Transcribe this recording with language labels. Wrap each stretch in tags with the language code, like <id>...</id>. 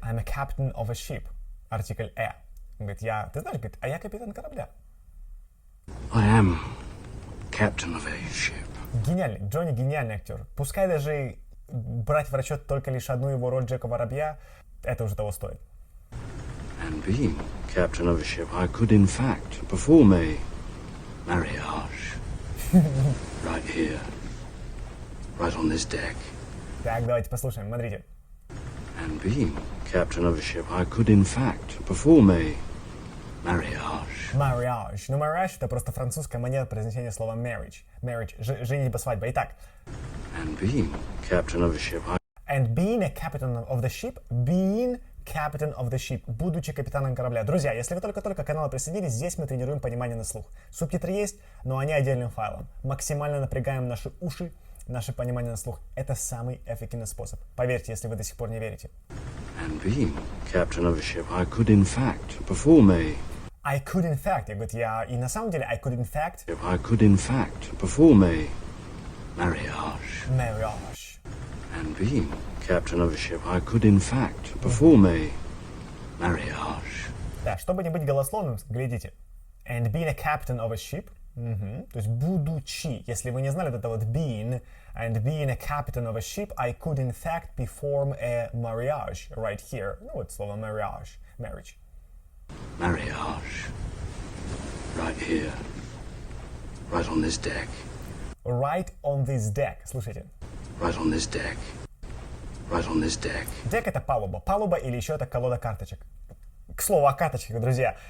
<en>I'm a captain of a ship.</en> <ru>Артикль «э». Он говорит, ты знаешь, говорит, а я капитан корабля.</ru> <en>I am captain of a ship.</en> <ru>Гениальный. Джонни гениальный актер. Пускай даже брать в расчет только лишь одну его роль Джека Воробья, это уже того стоит.</ru> <en>And being captain of a ship, I could in fact perform a marriage right here, right on this deck.</en> <ru>Так, давайте послушаем, смотрите.</ru> <en>And being captain of a ship, I could in fact perform a marriage. Marriage.</en> <ru>Ну, marriage — это просто французская манера произнесения слова marriage. Marriage — женитьба, свадьба. Итак.</ru> <en>And being captain of a ship, And being a captain of the ship, being captain of the ship,</en> <ru>будучи капитаном корабля. Друзья, если вы только-только к каналу присоединились, здесь мы тренируем понимание на слух. Субтитры есть, но они отдельным файлом. Максимально напрягаем наши уши, наше понимание на слух. Это самый эффективный способ. Поверьте, если вы до сих пор не верите.</ru> <en>And being captain of a ship, I could in fact perform a I could in fact.</en> <ru>Я говорю, и на самом деле,</ru> <en>I could in fact. I could in fact perform a marriage. Marriage. And being captain of a ship, I could in fact perform a marriage.</en> <ru>Да, чтобы не быть голословным, глядите.</ru> <en>And being a captain of a ship.</en> <ru>То есть, будучи, если вы не знали, это вот</ru> <en>being, and being a captain of a ship, I could in fact perform a marriage right here.</en> <ru>Ну, вот слово marriage, marriage.</ru> <en>Marriage. Right here. Right on this deck. Right on this deck.</en> <ru>Слушайте.</ru> <en>Right on this deck. Right on this deck.</en> <ru>Deck — это палуба. Палуба или еще это колода карточек. К слову о карточках, друзья.</ru>